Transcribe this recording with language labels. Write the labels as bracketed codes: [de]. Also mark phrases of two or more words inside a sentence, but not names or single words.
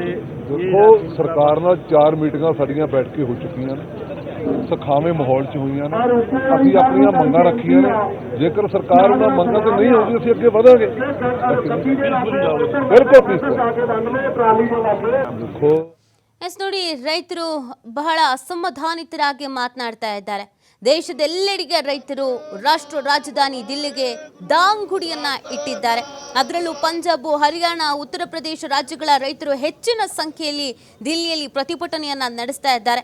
[pa] ਦੇਖੋ ਸਰਕਾਰ ਨਾਲ 4 ਮੀਟਿੰਗਾਂ ਸਾਡੀਆਂ ਬੈਠ ਕੇ ਹੋ ਚੁੱਕੀਆਂ ਨੇ, ਸਖਾਵੇਂ ਮਾਹੌਲ 'ਚ ਹੋਈਆਂ ਨੇ। ਅਸੀਂ ਆਪਣੀਆਂ ਮੰਗਾਂ ਰੱਖੀਆਂ ਨੇ, ਜੇਕਰ ਸਰਕਾਰ ਉਹਨਾਂ ਮੰਗਾਂ ਤੇ ਨਹੀਂ ਆਉਂਦੀ ਅਸੀਂ ਅੱਗੇ ਵਧਾਂਗੇ। ਬਿਲਕੁਲ ਦੇਖੋ [kn] ಎಸ್ ನೋಡಿ, ರೈತರು ಬಹಳ ಅಸಮಾಧಾನಿತರಾಗಿ ಮಾತನಾಡ್ತಾ ಇದ್ದಾರೆ. ದೇಶದೆಲ್ಲೆಡೆಗೆ ರೈತರು ರಾಷ್ಟ್ರ ರಾಜಧಾನಿ ದಿಲ್ಲಿಗೆ ದಾಂಗುಡಿಯನ್ನ ಇಟ್ಟಿದ್ದಾರೆ. ಅದರಲ್ಲೂ ಪಂಜಾಬ್, ಹರಿಯಾಣ, ಉತ್ತರ ಪ್ರದೇಶ ರಾಜ್ಯಗಳ ರೈತರು ಹೆಚ್ಚಿನ ಸಂಖ್ಯೆಯಲ್ಲಿ ದಿಲ್ಲಿಯಲ್ಲಿ ಪ್ರತಿಭಟನೆಯನ್ನ ನಡೆಸ್ತಾ ಇದ್ದಾರೆ.